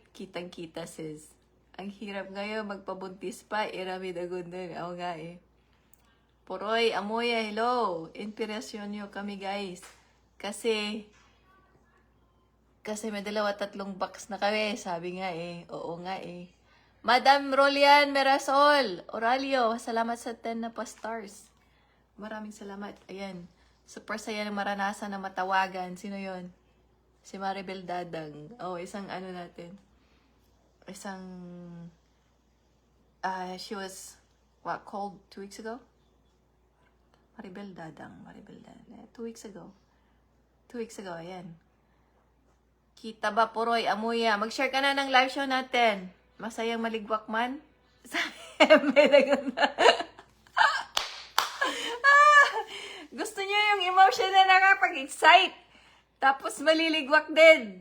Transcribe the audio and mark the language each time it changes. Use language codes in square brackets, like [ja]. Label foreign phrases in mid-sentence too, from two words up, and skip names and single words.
[tl] Kitang-kita, sis. Ang hirap ngayon, magpabuntis pa. Era Midagundon. Oo nga eh. Poroy, Amoya, hello. Inspirasyon nyo kami, guys. Kasi may 2-3 box na kami. Sabi nga eh. Oo nga eh. Madam Rolian Merasol. Oralio, salamat sa 10 na pa stars. Maraming salamat. Ayan. Super saya ng maranasan na matawagan. Sino yon? Si Maribel Dadang. Oh, isang natin. [en] She was, called 2 weeks ago? Maribel Dadang. 2 weeks ago. 2 weeks ago, [tl] ayan. Kita ba, Poroy, Amuya? Mag-share ka na ng live show natin. Masayang maligwak man. Gusto niyo yung emotion na nakapag-excite. Tapos maliligwak din.